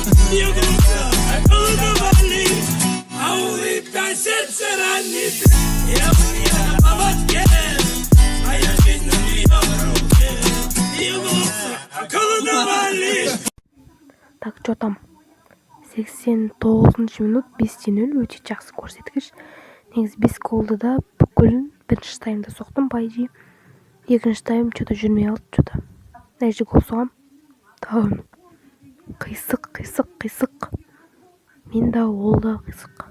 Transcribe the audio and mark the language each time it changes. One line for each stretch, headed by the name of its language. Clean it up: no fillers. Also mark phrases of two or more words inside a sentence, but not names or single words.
Russian: Ее глаза холодно болит, а улыбка сердце ранит. Я у нее на поводке, моя жизнь в ее руке. Ее глаза холодно болит. Так, что там?
Kazakh: 89 минут 5-0 өте жақсы көрсеткіш. Негізі 5 голды да бүкілін бірінші таймда соқтым, байжи. Екінші тайм что-то жүрмей қалды, что-то. Нәжде гол соғам. Тағын. Қисық. Мен да ол да қисық.